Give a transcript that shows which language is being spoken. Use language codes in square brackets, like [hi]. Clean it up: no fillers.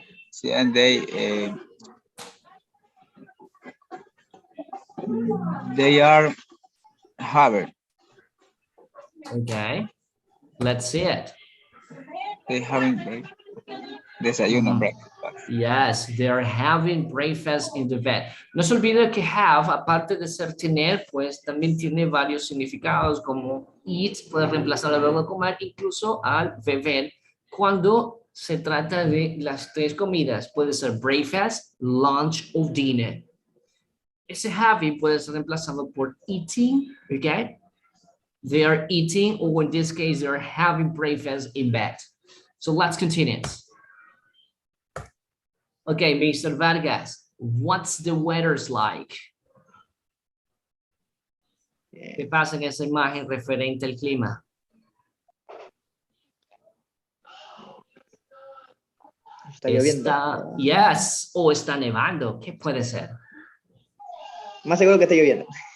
[en] Sí, and they are Harvard. Okay, let's see it. They having desayuno, breakfast. Yes, they're having breakfast in the bed. [es] No se olvide que have, aparte de ser tener, pues también tiene varios significados como eat, puede reemplazar el verbo comer, incluso al beber, cuando se trata de las tres comidas. Puede ser breakfast, lunch o dinner. Ese having puede ser reemplazado por eating, okay? [en] They are eating, or in this case, they are having breakfast in bed. So let's continue. Okay, Mr. Vargas, what's the weather's like? [es] ¿Qué pasa en esa imagen referente al clima? Está lloviendo. Yes, o está nevando. ¿Qué puede ser? Más seguro que está lloviendo.